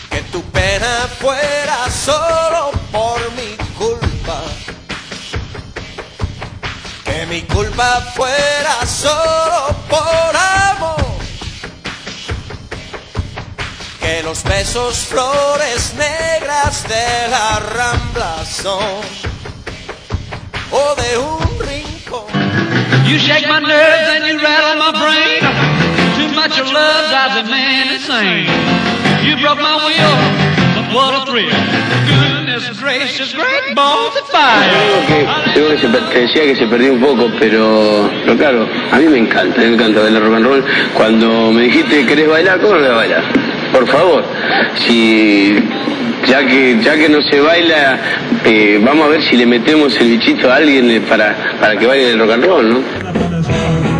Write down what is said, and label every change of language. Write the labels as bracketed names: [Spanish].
[Spanish] Tu pena fuera solo por mi culpa, que mi culpa fuera solo por amor, que lo los besos flores negras de la Rambla son o de un rincón. [English] You shake my nerves and you rattle my brain. Too much of love drives a man insane. You broke my will, but what a thrill. Goodness gracious, great balls of fire. [Spanish] Que decía que se perdió un poco, pero claro, a mí me encanta bailar rock and roll. Cuando me dijiste, ¿querés bailar? ¿Cómo no voy a bailar? Por favor, si ya que no se baila, vamos a ver si le metemos el bichito a alguien para que baile el rock and roll, ¿no?